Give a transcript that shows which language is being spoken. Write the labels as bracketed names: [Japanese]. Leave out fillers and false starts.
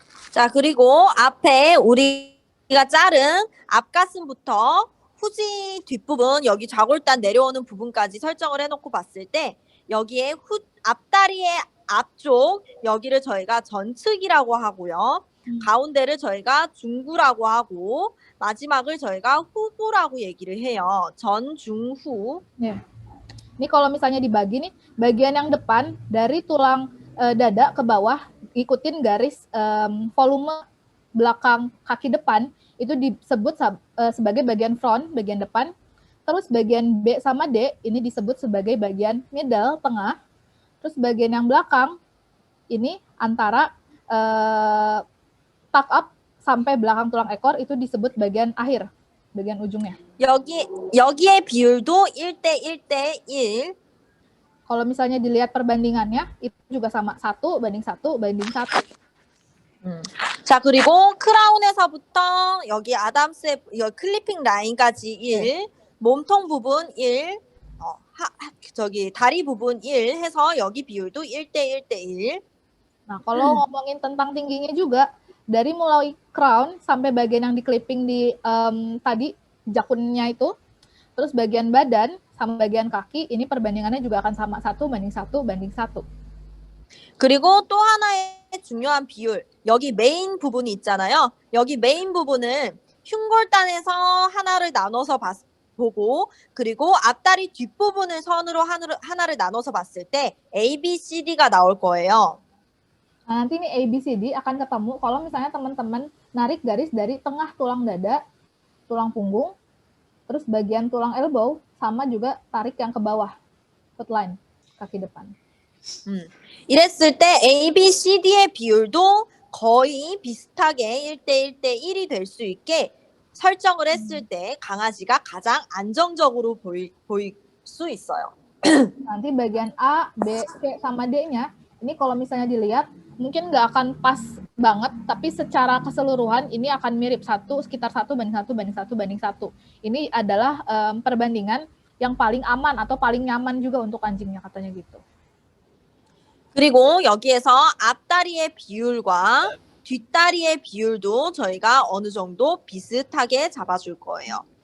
[Korean] 자, 그리고 앞에 우리가 자른 앞가슴부터 후지 뒷부분, 여기 좌골단 내려오는 부분까지 설정을 해놓고 봤을 때 여기에 앞다리의 앞쪽, 여기를 저희가 전측이라고 하고요. 가운데를 저희가 중구라고 하고 마지막을 저희가 후부라고 얘기를 해요. 전, 중, 후. [Indonesian] nih. Ini kalau misalnya dibagi nih, bagian yang depan dari tulang dada ke bawah ikutin garis volume belakang kaki depan itu disebut sebagai bagian front, bagian depan. Terus bagian B sama D ini disebut sebagai bagian middle, tengah. Terus bagian yang belakang ini antara tuck up sampai belakang tulang ekor itu disebut bagian akhir, bagian ujungnya. [Korean] 여기의 비율도 1:1:1. [Indonesian] Kalau misalnya dilihat perbandingannya itu juga sama 1:1:1. [Korean] 자, 그리고 크라운에서부터 여기 아담스의 클리핑 라인까지 1, 몸통 부분 1, 저기 다리 부분 1 해서 여기 비율도 1:1:1. [Indonesian] Nah, kalau ngomongin tentang tingginya juga, dari mulai crown sampai bagian yang di clipping di tadi, jakunnya itu, terus bagian badan sama bagian kaki, ini perbandingannya juga akan sama 1:1:1. [Korean] 그리고 또 하나의 중요한 비율, 여기 메인 부분이 있잖아요. 여기 메인 부분은 흉골단에서 하나를 나눠서 보고, 그리고 앞다리 뒷부분을 선으로 하나를 나눠서 봤을 때 A, B, C, D가 나올 거예요. [Indonesian] Nah, nanti nih ABCD akan ketemu kalau misalnya teman-teman narik garis dari tengah tulang dada, tulang punggung, terus bagian tulang elbow, sama juga tarik yang ke bawah, foot line, kaki depan. [Korean] 이랬을 때 A, B, C, D의 비율도 거의 비슷하게 1:1:1이 될 수 있게 설정을 했을 때 강아지가 가장 안정적으로 보일 수 있어요. [Indonesian] Nanti bagian A, B, C, sama D-nya, ini kalau misalnya dilihat, mungkin nggak akan pas banget, tapi secara keseluruhan ini akan mirip sekitar 1:1:1. Ini adalah perbandingan yang paling aman atau paling nyaman juga untuk anjingnya, katanya gitu. [Korean] 그리고 여기에서 앞다리의 비율과 뒷다리의 비율도 저희가 어느 정도 비슷하게 잡아줄 거예요.